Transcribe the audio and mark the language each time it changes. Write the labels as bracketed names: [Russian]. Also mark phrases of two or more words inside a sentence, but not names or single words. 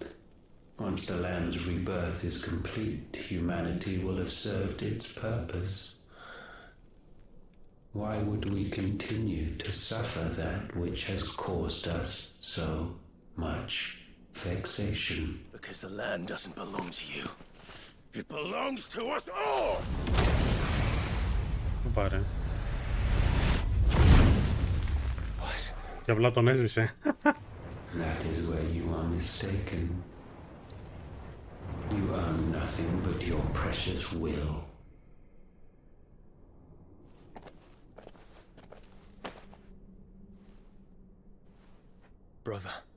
[English] Once the land's rebirth is complete, humanity will have served its purpose. Why would we continue to suffer that which has caused us so much vexation? Because the land doesn't belong to you. It belongs to us all! [Greek] Πάρε. [English] What? [Greek] Και απλά τον έσβησε. [English] That is where you are mistaken. You own nothing but your precious will. Brother.